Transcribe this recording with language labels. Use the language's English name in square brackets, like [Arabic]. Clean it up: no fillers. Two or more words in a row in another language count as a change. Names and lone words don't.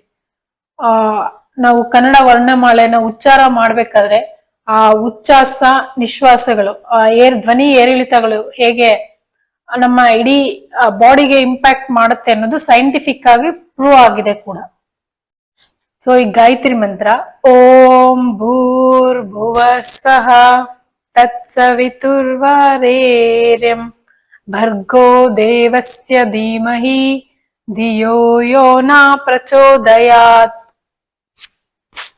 [Kannada] ನಾವು ಕನ್ನಡ ವರ್ಣಮಾಲೆನ ಉಚ್ಚಾರ ಮಾಡ್ಬೇಕಾದ್ರೆ ಆ ಉಚ್ಛ್ವಾಸ ನಿಶ್ವಾಸಗಳು, ಧ್ವನಿ ಏರಿಳಿತಗಳು ಹೇಗೆ ನಮ್ಮ ಇಡೀ [English] body-ge impact [Kannada] ಮಾಡುತ್ತೆ ಅನ್ನೋದು ಸೈಂಟಿಫಿಕ್ ಆಗಿ ಪ್ರೂವ್ ಆಗಿದೆ ಕೂಡ. ಈ ಗಾಯತ್ರಿ ಮಂತ್ರ [Sanskrit] ಓಂ ಭೂರ್ಭುವಸ್ವಃ ತತ್ಸವಿತುರ್ವರೇಣ್ಯಂ ಭರ್ಗೋ ದೇವಸ್ಯ ಧೀಮಹಿ ಧಿಯೋ ಯೋ ನ ಪ್ರಚೋದಯಾತ್.